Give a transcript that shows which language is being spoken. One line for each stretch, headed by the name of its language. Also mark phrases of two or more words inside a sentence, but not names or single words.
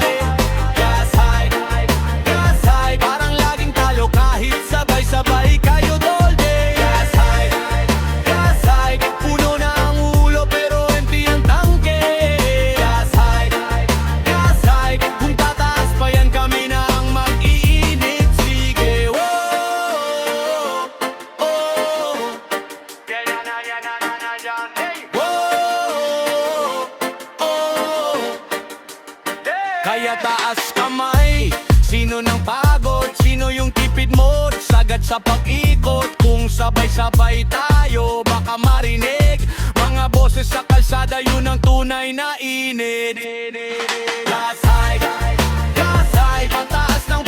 Filipino: Gasay, gasay, parang laging talo kahit sabay-sabay kayo
English: all day.
Filipino: Gasay, gasay, puno na ang ulo pero empty ang tangke. Gasay, gasay, kung tataas pa yan kami na ang mag-iinit. Sige, oh, oh, yeah, yeah, na, yeah, na, na, na, yeah, hey. Oh, oh, yeah. Kaya taas kamay, sino nang pagod? Sino yung tipid mo? Sagad sa pag-ikot. Kung sabay-sabay tayo, baka marinig mga boses sa kalsada, yun ang tunay na init. Gasay, gasay, pataas